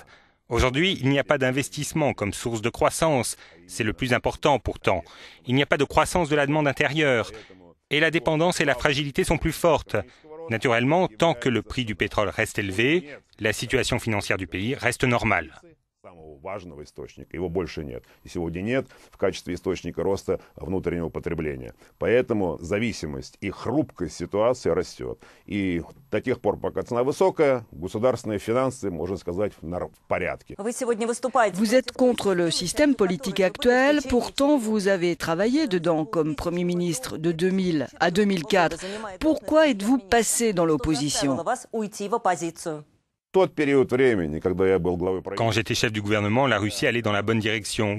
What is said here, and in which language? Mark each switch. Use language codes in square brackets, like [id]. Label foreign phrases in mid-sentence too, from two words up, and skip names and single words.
[fr] Aujourd'hui, il n'y a pas d'investissement comme source de croissance. C'est le plus important pourtant. Il n'y a pas de croissance de la demande intérieure. Et la dépendance et la fragilité sont plus fortes. Naturellement, tant que le prix du pétrole reste élevé, la situation financière du pays reste normale. [ru] Важного источника, его больше нет. И сегодня нет в качестве источника роста внутреннего потребления. Поэтому зависимость и хрупкость ситуации растет. И до тех пор, пока цена высокая, государственные финансы, можно сказать, в порядке. [fr] Vous êtes contre le système politique actuel, pourtant vous avez travaillé dedans comme Premier ministre de 2000 à 2004. Pourquoi êtes-vous passé dans l'opposition? Quand j'étais chef du gouvernement, la Russie allait dans la bonne direction.